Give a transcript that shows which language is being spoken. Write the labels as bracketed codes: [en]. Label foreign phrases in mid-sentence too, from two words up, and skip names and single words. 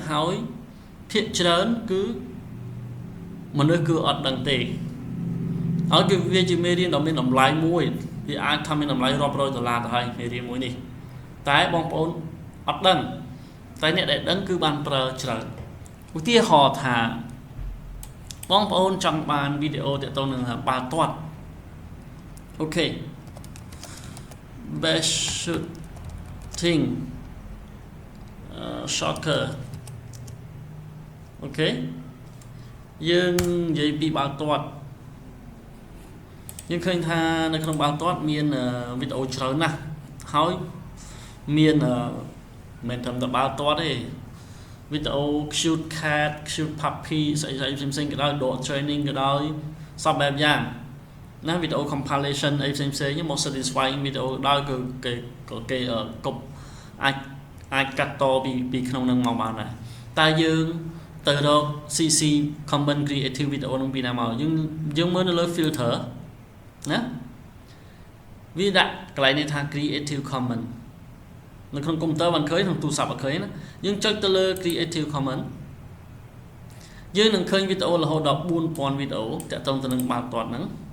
[km] ហើយភាគច្រើនគឺមនុស្សគឺអត់ដឹងទេហើយគឺវាជាមេរៀនដ៏មានតម្លៃមួយវាអាចថាមានតម្លៃរាប់រយដុល្លារទៅហើយមេរៀនមួយនេះតែបងប្អូនអត់ដឹងតែអ្នកដែលដឹងគឺបានប្រើច្រើនឧទាហរណ៍ថាបងប្អូនចង់បានវីដេអូទាក់ទងនឹងបាល់ទាត់អូខេ [en] best shooting soccer [km] អូខេយើងនិយាយពីបាល់ទាត់យើងឃើញថានៅក្នុងបាល់ទាត់មានវីដេអូច្រើនណាស់ហើយមានមិនត្រឹមតែបាល់ទាត់ទេ វីដេអូ [en] shoot cat shoot puppy [km] ស្អីផ្សេងៗក៏ដោយ [en] dog training [km] ក៏ដោយសពបែបយ៉ាងណាវីដេអូ compilation អីផ្សេង ៗមក satisfying វីដេអូដោយគឺគេកប់អាចកាត់តពីក្នុងនឹងមកបានដែរតែយើងទៅរក [en] CC comment creative video [km] នឹងពីណាមកយើងមើលនៅលើ filter ណាវាដាក់កន្លែងនេះថា [en] creative comment [km] នៅក្នុងកុំព្យូទ័របានឃើញក្នុងទូរស័ព្ទអត់ឃើញណាយើងចុចទៅលើ [en] creative comment [km] យើងនឹងឃើញវីដេអូរហូតដល់ 4000 វីដេអូតាក់ទងទៅនឹងបាល់ទាត់ហ្នឹង